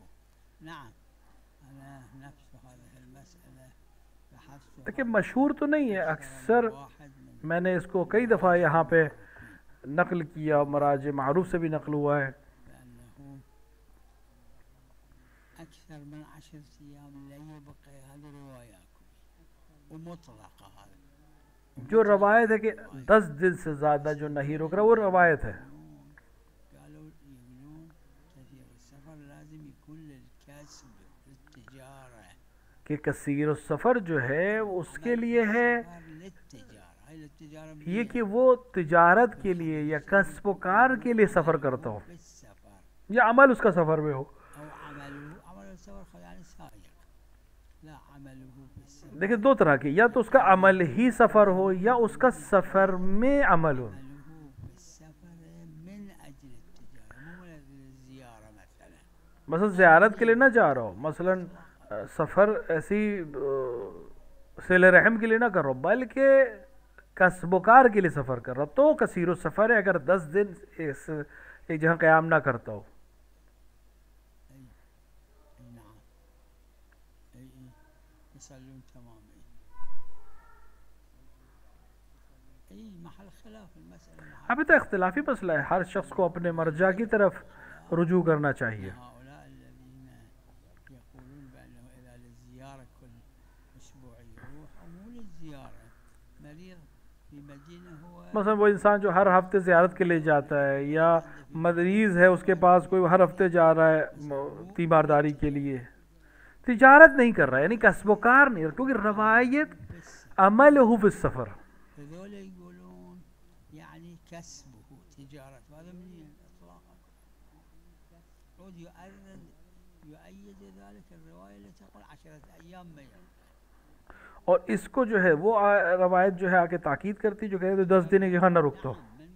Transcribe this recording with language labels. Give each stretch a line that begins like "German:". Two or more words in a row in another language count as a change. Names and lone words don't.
Arabic: نعم انا نفس هذه المسألة بحثت.
Urdu: دیکھیں مشہور تو نہیں ہے، اکثر میں نے اس کو کئی دفعہ یہاں پہ نقل کیا، مراجع معروف سے بھی نقل ہوا ہے۔
Arabic: اكثر من 10 ايام لا يبقى هذه رواياكم ومطلقة. هذا
Urdu: جو روایت ہے کہ 10 دن سے زیادہ جو نہیں رک رہا وہ روایت ہے۔
Arabic: قالوا يقولون كثير السفر لازم يكون للكسب للتجارة.
Urdu: کہ
Arabic: کثیر السفر
Urdu: جو ہے اس کے لیے ہے یہ کہ وہ تجارت کے لیے یا کسب و کار کے لیے سفر کرتا ہو، یا عمل اس کا سفر میں ہو۔ دیکھیں دو طرح کے، یا تو اس کا عمل ہی سفر ہو یا اس کا سفر میں عمل ہو۔ مثلا زیارت کے لیے نہ جا رہا ہو، مثلا سفر ایسی صلہ رحم کے لیے نہ کر رہا ہو، بلکہ کسب و کار کے لیے سفر کر رہا ہو، تو
Arabic: کثیر السفر
Urdu: ہے اگر 10 دن ایک جگہ قیام نہ کرتا ہو۔ ابھی تو اختلافی مسئلہ ہے، ہر شخص کو اپنے مرجع کی طرف رجوع کرنا چاہیے۔ مثلا وہ انسان جو ہر ہفتے زیارت کے لیے جاتا ہے، یا مریض ہے اس کے پاس کوئی ہر ہفتے جا رہا ہے تیمارداری کے لیے، تجارت نہیں کر رہا ہے، یعنی کسب و کار نہیں، کیونکہ روایت عمل ہو
Arabic: فی السفر۔
Urdu: اور اس کو جو ہے وہ روایت جو ہے آگے تاکید کرتی، جو کہتے 10 دن یہاں نہ رکتا ہو۔